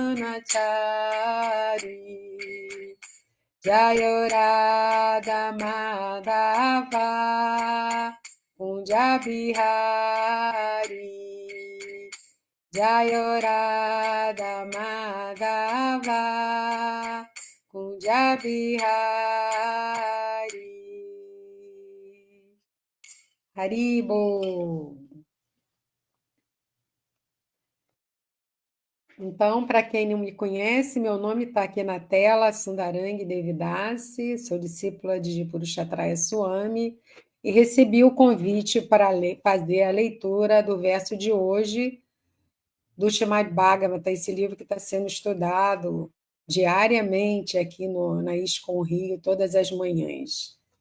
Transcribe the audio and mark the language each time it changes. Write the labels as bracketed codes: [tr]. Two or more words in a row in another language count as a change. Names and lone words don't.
[sa] Vanachari Jaya Radha Madhava Kunja Bihari Jaya Radha Madhava Kunja Bihari Haribo. [pt] Então, para quem não me conhece, meu nome está aqui na tela, Sundarangi Devidasi, sou discípula de Purusharthaya Swami e recebi o convite para fazer a leitura do verso de hoje do Srimad Bhagavatam, esse livro que está sendo estudado diariamente aqui na ISKCON Rio, todas as manhãs.